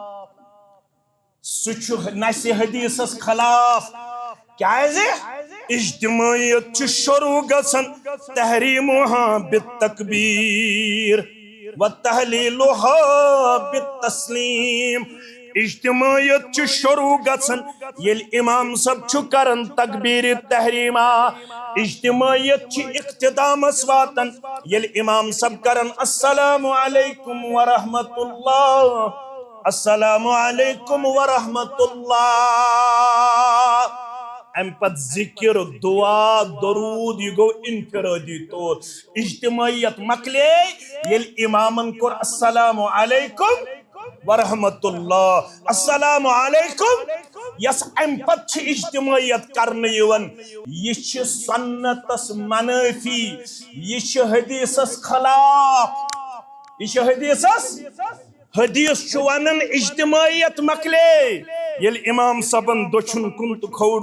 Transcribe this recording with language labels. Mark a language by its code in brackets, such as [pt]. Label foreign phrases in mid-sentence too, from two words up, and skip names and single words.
[ks] سہ چھو نس حدیثس خلاف کیازِ اجتماعیت چھ شروع گژھن [ar] تحریمها بالتکبیر وتحلیلها بالتسلیم [ks] اجتماعیت چھ شروع گژھن یل امام صاحب چھ کرن تکبیر تحریمہ اجتماعیت چھ اختتامس واتن یل امام صاحب کرن [ar] السلام علیکم ورحمت اللہ السلام علیکم ورحمت اللہ [ks] ام پت ذکر دعا درود یہ گو انفرادی طور اجتماعیت مکلے یل امامن کور [ar] السلام علیکم ورحمت اللہ السلام علیکم [ks] یس ام پت چھ اجتماعیت کرنے یون یہ چھ سنتس منافی یہ چھ حدیثس خلاف یہ چھ حدیثس حدیث چوانن اجتماعیت مکلے یل امام صاحبن دچھن کن تو کھوڑ